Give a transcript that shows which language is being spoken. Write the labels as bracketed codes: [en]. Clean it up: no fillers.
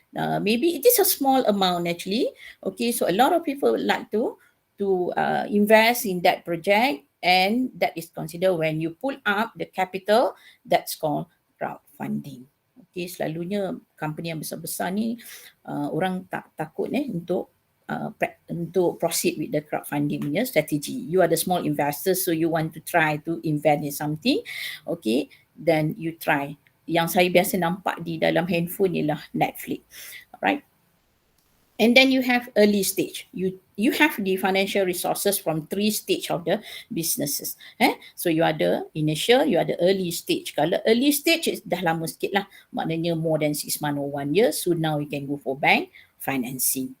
[en] Maybe it is a small amount actually. Okay, so a lot of people would like to invest in that project, and that is considered when you pull up the capital, that's called crowdfunding. [ms] Okay, selalunya company yang besar-besar ni orang tak takut untuk [en] proceed with the crowdfunding [ms] punya strategy. [en] You are the small investor, so you want to try to invest in something. Okay, then you try. [ms] Yang saya biasa nampak di dalam handphone ialah Netflix. [en] Alright. And then you have early stage. You have the financial resources from 3 stage of the businesses. [ms] So you ada initial, you ada early stage. Kalau early stage dah lama sikit lah. Maknanya [en] more than 6 months or 1 year. So now you can go for bank financing.